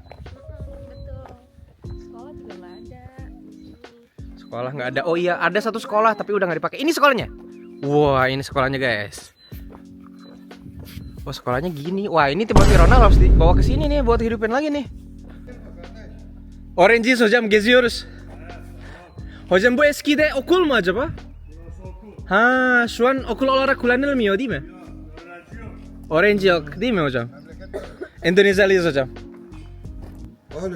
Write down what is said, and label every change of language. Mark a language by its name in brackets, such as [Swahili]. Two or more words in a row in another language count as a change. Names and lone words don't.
[Indonesian] Betul. Sekolah juga nggak ada. Sekolah nggak ada. Oh iya, ada satu sekolah tapi udah nggak dipakai. Ini sekolahnya. Wah, ini sekolahnya guys. Wah, sekolahnya gini. Wah, ini Timothy Ronald harus dibawa ke sini nih buat hidupin lagi nih. [Turkish] Oranges hocam geziyoruz. Hocam bu eskide okul mu acaba? Ha, şu an okul olarak kullanılmıyor değil mi? Öğrenci yok değil mi hocam? Endonezyalıyız hocam. Oğlum,